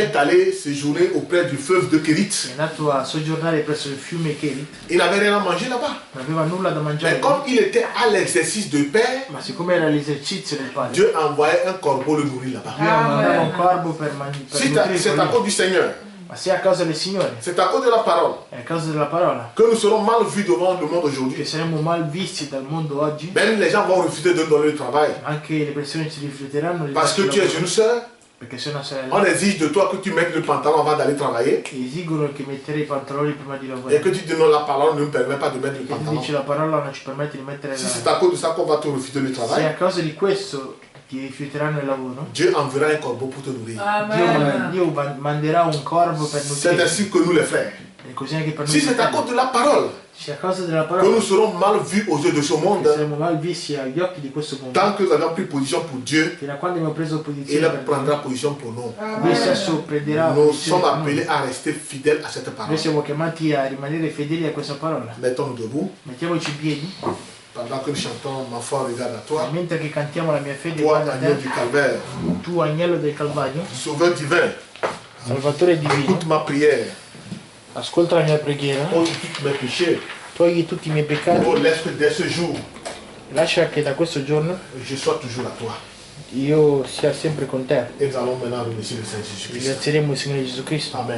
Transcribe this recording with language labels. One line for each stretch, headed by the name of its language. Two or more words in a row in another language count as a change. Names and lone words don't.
French: est allé séjourner auprès du fleuve de Kérit.
Italian: è andato a soggiornare presso il fiume Kerit,
French: Il n'avait rien à manger là-bas.
Italian: non aveva nulla da
French: Mais
Italian: mangiare,
French: comme il était à l'exercice de paix,
Italian: ma siccome era l'esercizio del padre,
French: Dieu envoyait un corbeau le nourrir là-bas.
Italian: Dio mandava un corvo per
French: C'est
Italian: nutrire
French: à
Italian: quello.
French: cause du Seigneur,
Italian: Ma se è a causa del Signore,
French: c'est à cause de la parole
Italian: è a causa della parola,
French: que nous serons mal vus devant le monde
Italian: che
French: aujourd'hui.
Italian: saremo mal visti dal mondo oggi,
French: Même les gens vont refuser de nous donner le travail.
Italian: anche le persone ci rifiuteranno di
French: Parce que
Italian: darci
French: tu es
Italian: lavoro,
French: une sœur,
Italian: perché sei una
French: on
Italian: sorella,
French: exige de toi que tu mettes le pantalon avant d'aller travailler.
Italian: esigono che mettere i pantaloni prima di
French: Et
Italian: lavorare.
French: que tu dis non, la parole ne me permet pas de mettre le
Italian: E tu
French: pantalon.
Italian: dici la parola non ci permette di mettere
French: Si c'est
Italian: la...
French: à cause de ça qu'on va te refuser le
Italian: Se
French: travail,
Italian: a causa di questo ti rifiuteranno il lavoro,
French: Dieu enverra un corbeau pour te nourrir.
Italian: Amen. Dio manderà un corvo per
French: C'est
Italian: nutrire.
French: ainsi que nous les frères.
Italian: E così anche per noi.
French: Si c'est à
Italian: fratelli.
French: cause de la parole
Italian: Se a causa della
French: que
Italian: parola
French: nous serons mal vus aux yeux de ce monde,
Italian: saremo mal visti agli occhi di questo mondo,
French: tant que nous avons pris position pour Dieu,
Italian: fino a quando abbiamo preso
French: il
Italian: posizione per
French: prendra
Italian: Dio,
French: position pour nous.
Italian: Lui stesso prenderà
French: Nous
Italian: posizione
French: sommes
Italian: per noi.
French: appelés à rester fidèles à cette parole.
Italian: Noi siamo chiamati a rimanere fedeli a questa parola.
French: Mettons-nous debout
Italian: Mettiamoci in piedi,
French: pendant que nous chantons Ma foi regarde à toi,
Italian: mentre che cantiamo la mia fede
French: toi
Italian: guarda a
French: agneau
Italian: te,
French: du calvaire,
Italian: tu agnello del Calvario,
French: sauveur divin,
Italian: Salvatore divino,
French: écoute ma prière,
Italian: ascolta la mia preghiera,
French: ôte tous mes péchés,
Italian: togli tutti i miei peccati,
French: oh laisse que dès ce jour,
Italian: lascia che da questo giorno
French: je sois toujours à toi.
Italian: io sia sempre con te.
French: Et nous allons maintenant remercier le Seigneur Jésus-Christ.
Italian: Ringrazieremo il Signore Gesù Cristo. Amen.